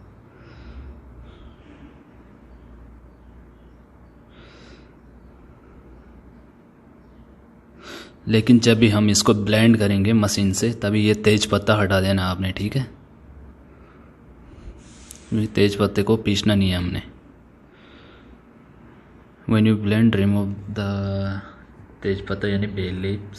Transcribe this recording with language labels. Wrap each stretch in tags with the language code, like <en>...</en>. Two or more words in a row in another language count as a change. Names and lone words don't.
<hi>लेकिन जब भी हम इसको ब्लेंड करेंगे मशीन से, तभी ये तेज पत्ता हटा देना आपने, ठीक है। तेज पत्ते को पीसना नहीं है हमने।</hi> <en>when you blend remove the</en> <hi>तेज पत्ता यानी</hi> <en>bay leaves.</en>